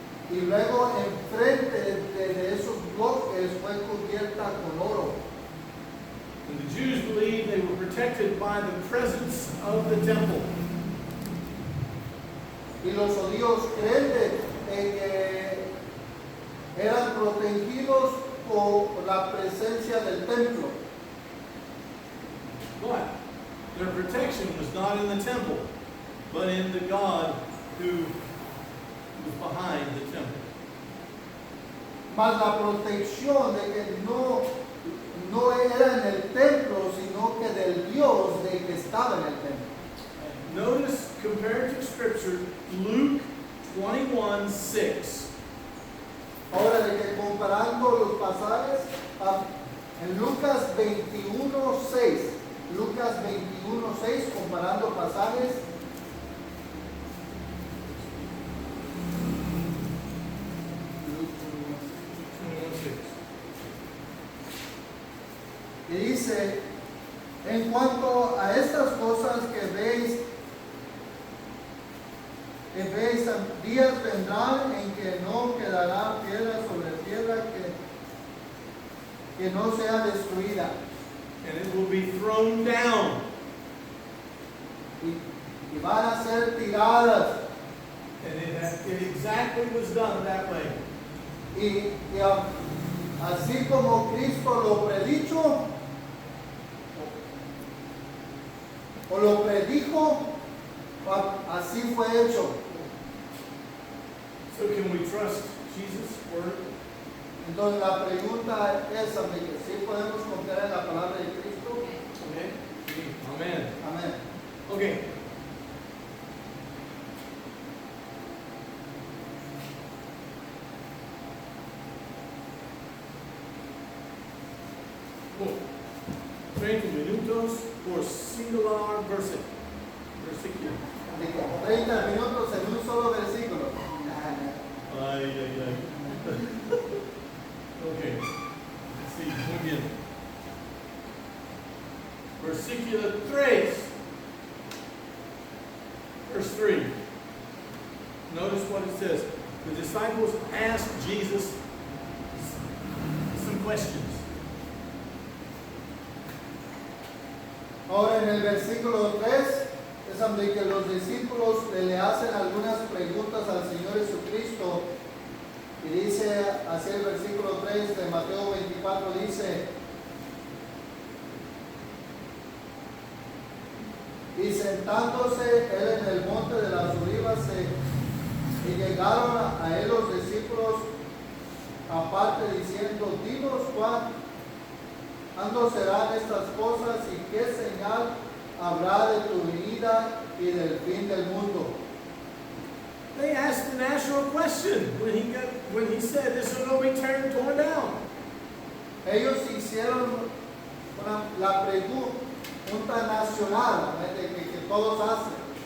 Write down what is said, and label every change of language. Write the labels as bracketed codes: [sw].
[es] Y luego enfrente de esos bloques fue cubierta con oro. [en] And the Jews believed they were protected by the presence of the temple. [es] Y los judíos creen de que eran protegidos por la presencia del templo. [en] But their protection was not in the temple, but in the God who was behind the temple. [es] Mas la protección de que no era en el templo, sino que del Dios de que estaba en el templo. [en] Notice comparative scripture, Luke 21:6. [es] Ahora de que comparando los pasajes en Lucas 21:6, Lucas 21:6 comparando pasajes. Y dice, en cuanto a estas cosas que veis, días vendrán en que no quedará piedra sobre piedra que no sea destruida. [en] And it will be thrown down. [es] Y van a ser tiradas. [en] And it exactly was done that way. [es] Y así como Cristo lo predicho, o lo predijo, así fue hecho. [en] So can we trust Jesus' word? [es] Entonces la pregunta es, amigos, ¿sí podemos confiar en la palabra de Cristo? [en] Okay. Amen. [es] Amén. [en] Okay. Cool. [es] 30 minutos por singular versículo. De que 30 minutos en un solo versículo. Ay, ay, ay. Okay. [en] Let's see. [es] Muy bien. Versículo 3. [en] Verse 3. Notice what it says. The disciples asked Jesus some questions. [es] Ahora en el versículo 3 es donde que los discípulos le hacen algunas preguntas al Señor Jesucristo. Y dice así el versículo 3 de Mateo 24, dice, y sentándose él en el monte de las olivas, y llegaron a él los discípulos aparte diciendo, dinos Juan, ¿cuándo serán estas cosas y qué señal habrá de tu venida y del fin del mundo? [en] They asked a national question when he said this will be torn down. [es] Ellos hicieron la pregunta nacional que todos hacen.